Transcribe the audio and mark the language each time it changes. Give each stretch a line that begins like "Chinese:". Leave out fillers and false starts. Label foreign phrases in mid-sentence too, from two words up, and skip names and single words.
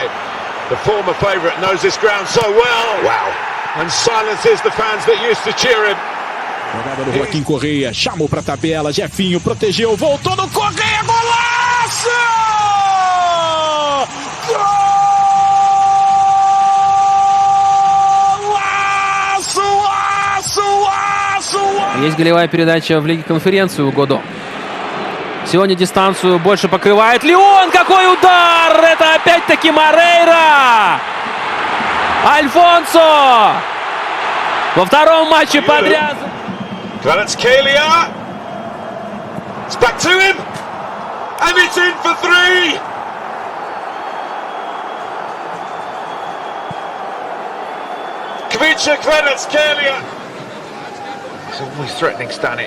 English: The former favourite knows this ground so well. Wow. And silences the fans that used to cheer him.
Portuguese: Jogada do Joaquim Correia, chamou pra tabela, Jefinho protegeu, voltou no Correia, golaço!
Russian: Есть голевая передача в Лиге конференции у Годо. Сегодня дистанцию больше покрывает Лион. Какой удар! Это опять-таки Морейра! Альфонсо! Во втором матче подряд.
English: Kvaratskhelia It's back to him, and it's in for 3. Kvicha Kvaratskhelia. He's always threatening Stanic.